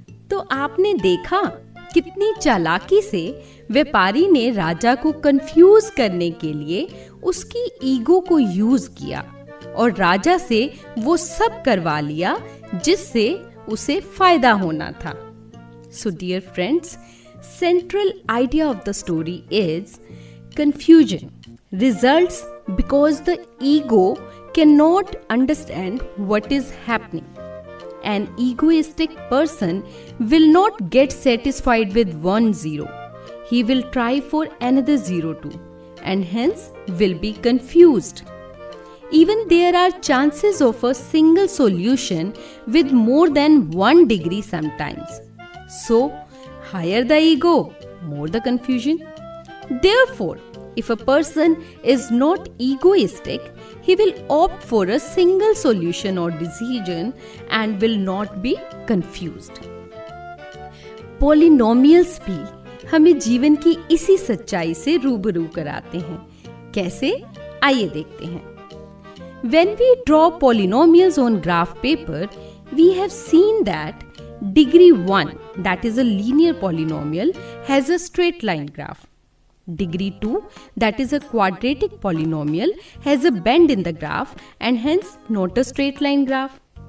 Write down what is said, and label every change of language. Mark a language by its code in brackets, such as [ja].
[hi] तो आपने देखा कितनी चालाकी से व्यापारी ने राजा को कंफ्यूज करने के लिए उसकी ईगो को यूज किया और राजा से वो सब करवा लिया जिससे उसे फायदा होना था। [en] So dear friends, central idea of the story is confusion results because the ego cannot understand what is happening. An egoistic person will not get satisfied with 1 0. He will try for another 0 too, and hence will be confused. Even there are chances of a single solution with more than 1 degree sometimes. So, higher the ego, more the confusion. Therefore, if a person is not egoistic, he will opt for a single solution or decision and will not be confused. [hi] Polynomials भी हमें जीवन की इसी सच्चाई से रूबरू कराते हैं। कैसे? आइए देखते हैं। [en] When we draw polynomials on graph paper, we have seen that degree 1, that is a linear polynomial, has a straight line graph. Degree 2, that is a quadratic polynomial, has a bend in the graph and hence not a straight line graph.